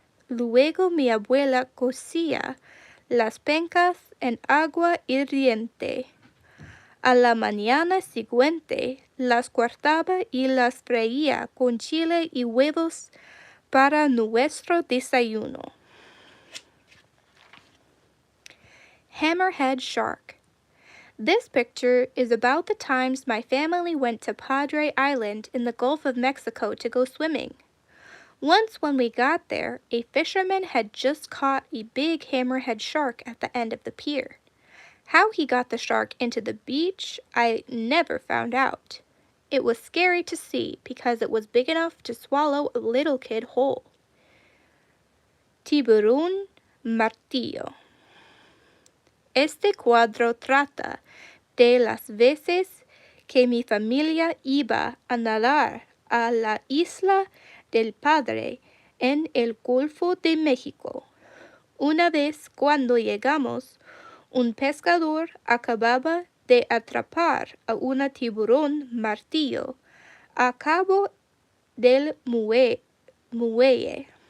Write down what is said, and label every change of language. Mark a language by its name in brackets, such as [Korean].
[Spanish] Luego mi abuela cocía las pencas en agua hirviente. A la mañana siguiente las cortaba y las freía con chile y huevos para nuestro desayuno. [English] Hammerhead Shark. This picture is about the times my family went to Padre Island in the Gulf of Mexico to go swimming. Once when we got there, a fisherman had just caught a big hammerhead shark at the end of the pier. How he got the shark into the beach, I never found out. It was scary to see because it was big enough to swallow a little kid whole. [Spanish] Tiburón martillo. Este cuadro trata de las veces que mi familia iba a nadar a la isla del Padre en el Golfo de México. Una vez cuando llegamos, un pescador acababa de atrapar a un tiburón martillo a cabo del muelle.